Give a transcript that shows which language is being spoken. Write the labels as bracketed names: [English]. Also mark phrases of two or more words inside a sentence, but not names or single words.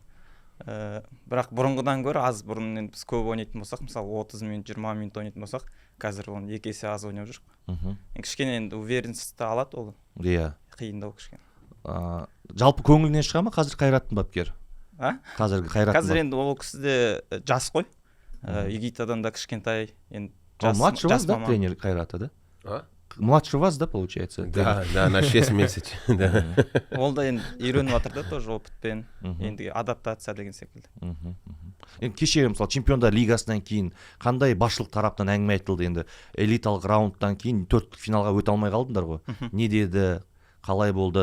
[Kazakh] Бірақ бұрынғыдан гөрі аз. Бұрын енді біз көп ойнайтын болсақ, мысалы 30 минут, 20 минут ойнайтын болсақ, қазір оны 2 есе аз ойнап жүрік. Кішкене енді уверенностьті алады ол. Иә. Қиындау кішкене. Жалпы көңілінен шыға ма қазір Қайраттың бапкері? Қазіргі Қайраттың. Қазір енді ол кісі де жас қой. Игитадан да кішкентай. Енді [Russian] младше вас, да, тренер Қайрата, да? Младше вас, да, получается? Да, на 6 месяцев. [Kazakh] Ол да енді үйреніп жатыр да [Russian] тоже опытпен. [Kazakh] Енді адаптация деген секілді. Енді кеше мысалы чемпиондар лигасынан кейін қандай басшылық тараптан әңгіме айтылды? Енді элиталық раундтан кейін 4 финалға өте алмай қалдыңдар ғой. Не деді? Қалай болды?